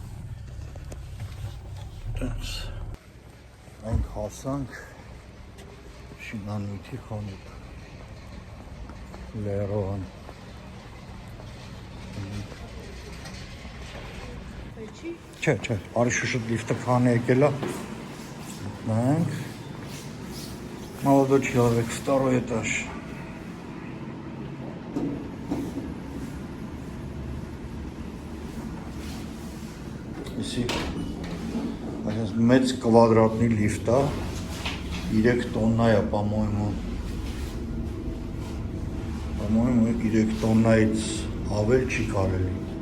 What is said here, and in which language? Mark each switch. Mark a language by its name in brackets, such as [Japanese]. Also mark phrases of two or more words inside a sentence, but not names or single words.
[Armenian] Մենք հասանք շինանոթի խանութ, Լերոան։ Չէ, արի շուշտ լիֆտը քանի եկել է, նայենք, [Russian] молодой человек, второй этаж։ [Armenian] Եսի, այսպես մեծ կվադրատնի լիֆտ է, 3 տոննա է, по-моему, 3 տոննայից ավել չի կարելի։